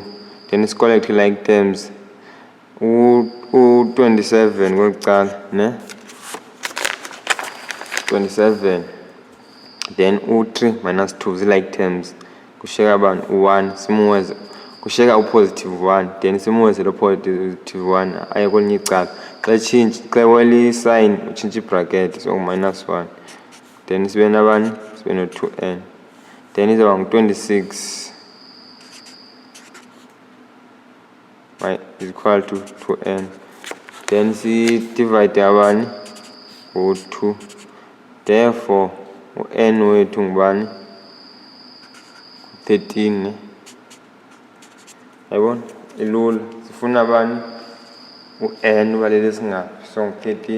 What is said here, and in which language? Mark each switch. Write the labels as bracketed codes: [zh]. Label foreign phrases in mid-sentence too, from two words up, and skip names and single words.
[xh] Then sicollect [en] like terms [xh] u27 kweli cala ne 27, then u3 minus 2 zi- [en] like terms. [xh] Kushiyeka bani u1 simuweze, kushiyeka u-positive 1 then simuweze lo positive 1 aye kwelinye icala. Xa weli sign utshintshe i-bracket, so minus 1 then sibe nabani, sibe no-2n then izawuba ngu-26 [en] is equal to [xh] 2n then si-divide abani ngo-2. Therefore u-n wethu ngubani 13. Yayibona ilula, sifuna bani u-n uba lele singaphi, so ngu-13.